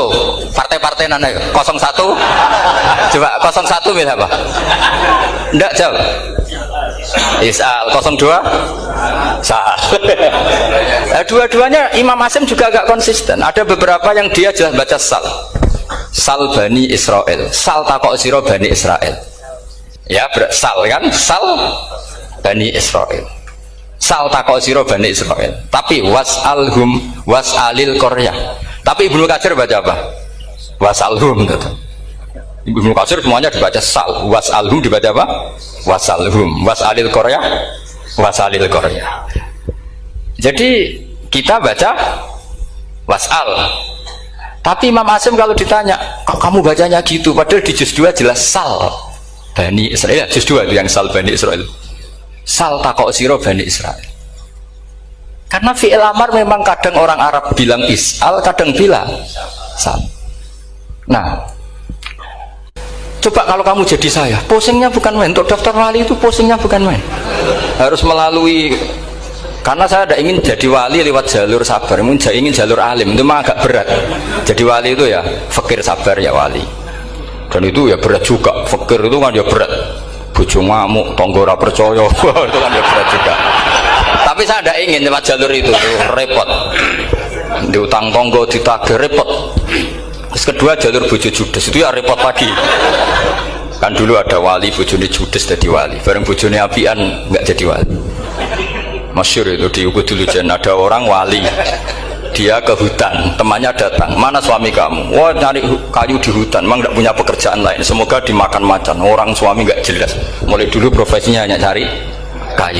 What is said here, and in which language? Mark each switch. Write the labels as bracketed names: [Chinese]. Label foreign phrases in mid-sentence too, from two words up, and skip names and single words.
[Indonesian] Partai-partai nana 01. Coba 01 milih apa? Enggak jawab. Is'al 02 sal. Dua-duanya Imam Asim juga agak konsisten. Ada beberapa yang dia jelas baca sal. [Arabic] سل بني إسرائيل، سل [Javanese] takok siro [Arabic] Bani Israel. [Indonesian] Ya, sal kan? [Arabic] سل بني إسرائيل. [Javanese] Sal takok siro Bani Israel. [Indonesian] Tapi [Arabic] واسألهم واسأل القرية. [Indonesian] Tapi Ibnu Katsir baca apa? Was'alhum gitu. Ibnu Katsir semuanya dibaca sal, was'alhum dibaca apa? [Arabic] واسألهم، واسأل القرية، واسأل القرية. [Indonesian] Jadi kita baca was'al. Tapi Imam Asim kalau ditanya, kok kamu bacanya gitu? Padahal di juz 2 jelas [Arabic] سل بني إسرائيل. [Indonesian] Juz 2 itu yang [Arabic] سل بني إسرائيل. [Javanese] Sal takok siro Bani Israel. [Indonesian] Karena fi'il amar memang kadang orang Arab bilang is'al, kadang bilang sal. Nah, coba kalau kamu jadi saya, pusingnya bukan main. Untuk daftar wali itu pusingnya bukan main. Harus melalui. Karena saya tidak ingin jadi wali lewat jalur sabar, ingin jalur alim, itu memang agak berat. Jadi wali itu ya fakir sabar ya wali. Dan itu ya berat juga. Fakir itu kan ya berat. [Javanese] Bojo ngamuk, tangga ora percaya, [Indonesian] itu kan ya berat juga. Tapi saya tidak ingin lewat jalur itu repot. [Javanese] Diutang tangga ditagih repot. [Indonesian] Terus kedua jalur bojo judes itu ya repot lagi. Kan dulu ada wali bojone judes jadi wali, [Javanese] bareng bojone apian [Indonesian] nggak jadi wali. Masyhur itu di Ukudul Jan, ada orang wali, dia ke hutan, temannya datang, mana suami kamu? Wah nyari kayu di hutan, memang tidak punya pekerjaan lain, semoga dimakan macan. Orang suami nggak jelas, mulai dulu profesinya hanya cari kayu.